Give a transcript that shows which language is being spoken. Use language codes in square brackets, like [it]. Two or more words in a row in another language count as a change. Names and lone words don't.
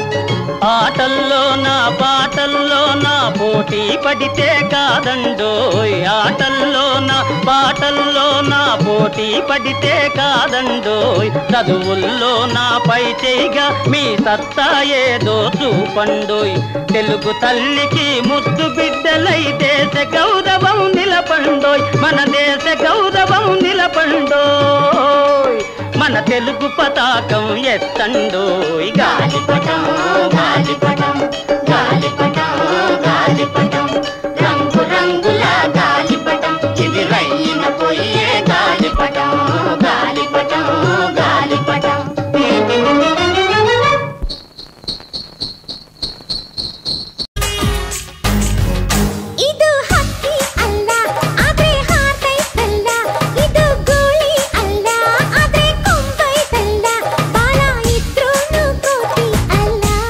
[te] ఆటల్లో నా పాటల్లో నా పోటీ పడితే కాదండోయ్ ఆటల్లో నా పాటల్లో నా పోటీ పడితే కాదండోయ్ చదువుల్లో నా పై చేయిగా మీ సత్తా ఏదో చూపండోయ్ తెలుగు తల్లికి ముద్దు బిడ్డలై దేశ గౌరవం నిలపండోయ్ మన దేశ గౌరవం నిలపండోయ్ మన తెలుగు పతాకం ఎత్తండోయ్ గాలిపటం గాలిపటం గాలిపటం గాలిపటం రంగు రంగుల గాలిపటం ఇది రయ్యిన పోయే గాలిపటం గాలిపటం గాలిపటం [kn] ಇದು ಹಕ್ಕಿ ಅಲ್ಲ ಆದ್ರೆ ಹಾರ್ತೈತಲ್ಲ ಇದು ಗೋಳಿ ಅಲ್ಲ ಆದ್ರೆ ಕೊಂಬೈತಲ್ಲ ಬಾಲ ಇದ್ರೂನು ಕೋತಿ ಅಲ್ಲ